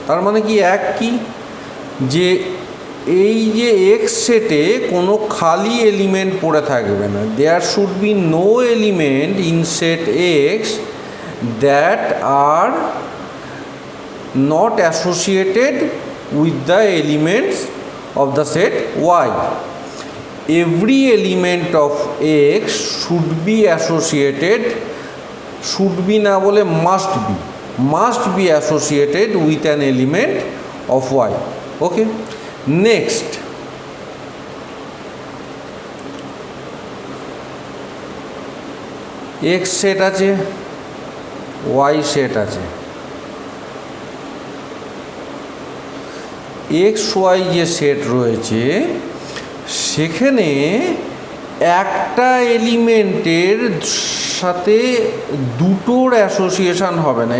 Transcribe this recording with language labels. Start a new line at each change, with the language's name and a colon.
Bangla: তার মানে কি এক কি, যে এই যে এক্স সেটে কোনো খালি এলিমেন্ট পড়ে থাকবে না।
English: There should be no element in set X that are not associated with the elements of the set Y. Every element of x should be associated, should be
Bangla: না বলে
English: must be associated with an element of y.
Bangla: Okay, next x set আছে, y set আছে। X Y যে set রয়েছে সেখানে একটা এলিমেন্টের সাথে দুটোর অ্যাসোসিয়েশন হবে না।